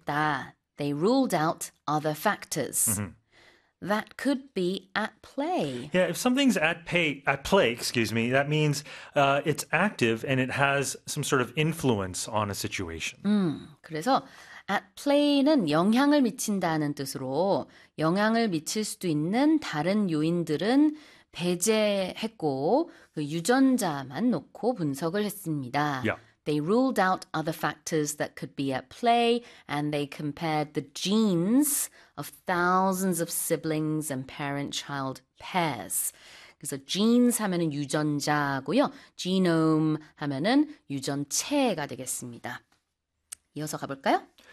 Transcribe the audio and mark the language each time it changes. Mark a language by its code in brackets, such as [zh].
[en] that they ruled out other factors that could be at play. Yeah, if something's at play, that means it's active and it has some sort of influence on a situation. [ko] 그래서 at play는 영향을 미친다는 뜻으로 영향을 미칠 수도 있는 다른 요인들은 배제했고 그 유전자만 놓고 분석을 했습니다. [en] They ruled out other factors that could be at play and they compared the genes of thousands of siblings and parent-child pairs. [ko] 그래서 genes 하면은 유전자고요. genome 하면은 유전체가 되겠습니다. 이어서 가볼까요?